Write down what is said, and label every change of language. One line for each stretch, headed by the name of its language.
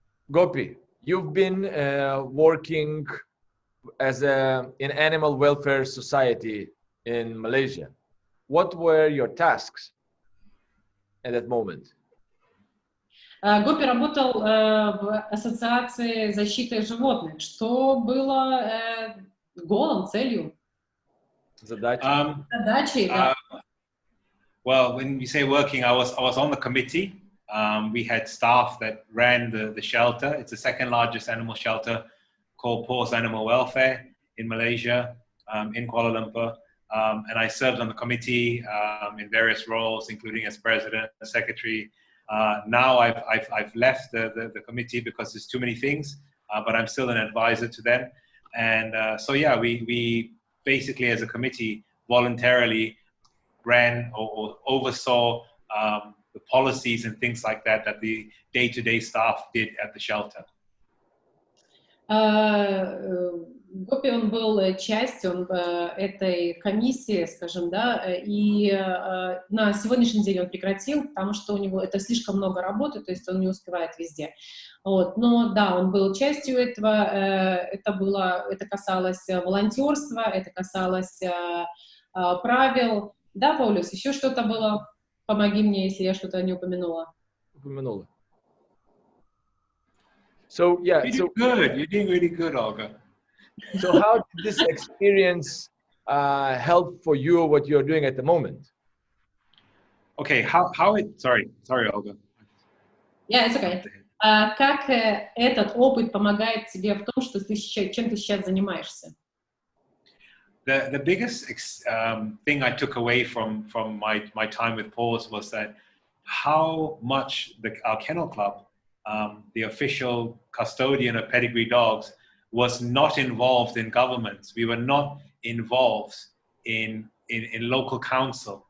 English: Gopi, you've been working as in Animal Welfare Society in Malaysia. What were your tasks at that moment?
Russian: Гопи работал в Ассоциации защиты животных. Что было голом, целью? Задачей. Задачей, да.
English: Well, when you say working, I was on the committee We had staff that ran the shelter. It's the second largest animal shelter called Paws Animal Welfare in Malaysia, in Kuala Lumpur. And I served on the committee in various roles, including as president, secretary. Now I've left the committee because there's too many things, but I'm still an advisor to them. And so yeah, we basically as a committee voluntarily ran or oversaw the policies and things like that the day-to-day staff did at the shelter.
Russian: Гопи, он был частью этой комиссии, скажем, да, и на сегодняшний день он прекратил, потому что у него это слишком много работы, то есть он не успевает везде. Вот. Но да, он был частью этого, это касалось волонтерства, это касалось правил. Да, Паулюс, еще что-то было? Помоги мне, если я что-то не упомянула. Упомянула.
English: So yeah, You're good. You're doing really good, Olga. So how did this experience help for you what you're doing at the moment? Okay, how it? Sorry, Olga. Yeah, it's okay.
Russian: Как этот опыт помогает тебе в том, что чем ты сейчас занимаешься?
English: The biggest thing I took away from my time with Paws was that how much our kennel club, the official custodian of pedigree dogs, was not involved in governments. We were not involved in local council.